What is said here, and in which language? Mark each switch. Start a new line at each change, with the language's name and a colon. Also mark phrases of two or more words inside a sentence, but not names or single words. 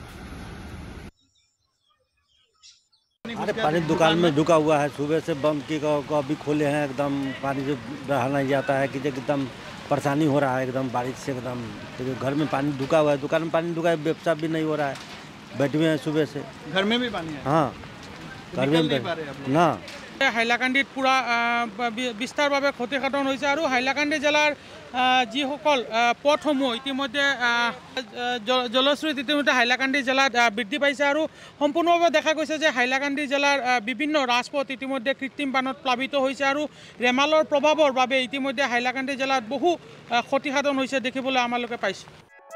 Hindi: अरे पानी दुकान में ढुका हुआ है। सुबह से बंद की को अभी खोले हैं। एकदम पानी से रहा नहीं जाता है कि एकदम परेशानी हो रहा है। एकदम बारिश से एकदम तो घर में पानी ढुका हुआ है, दुकान में पानी ढुका है, व्यवसाय भी नहीं हो रहा है। बैठे हुए हैं सुबह से। घर में भी पानी है? हाँ, घर में ना।
Assamese: হাইলাকান্দিত পুরা বিস্তারভাৱে ক্ষতিসাধন হৈছে আৰু হাইলাকান্দি জিলাৰ যিসকল পথসমূহ ইতিমধ্যে জলস্ৰোত ইতিমধ্যে হাইলাকান্দি জিলাত বৃদ্ধি পাইছে আৰু সম্পূৰ্ণভাৱে দেখা গৈছে যে হাইলাকান্দি জিলাৰ বিভিন্ন ৰাজপথ ইতিমধ্যে কৃত্ৰিম বানত প্লাবিত হৈছে আৰু ৰেমালৰ প্ৰভাৱৰ বাবে ইতিমধ্যে হাইলাকান্দি জিলাত বহু ক্ষতিসাধন হৈছে দেখিবলৈ আমালোকে পাইছোঁ।